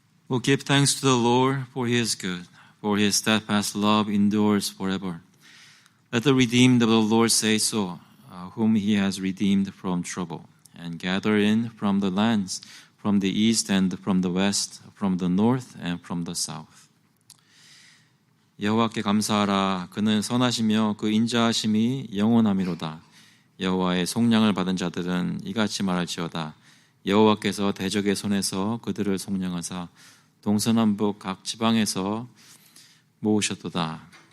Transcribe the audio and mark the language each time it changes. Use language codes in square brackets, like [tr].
[en] Well, give thanks to the Lord, for He is good, for His steadfast love endures forever. Let the redeemed of the Lord say so, whom He has redeemed from trouble, and gather in from the lands, from the east and from the west, from the north and from the south. [ko] 여호와께 감사하라. 그는 선하시며 그 인자하심이 영원하미로다. 여호와의 속량을 받은 자들은 이같이 말할지어다. 여호와께서 대적의 손에서 그들을 속량하사 동서남북 각 지방에서 모으셨도다.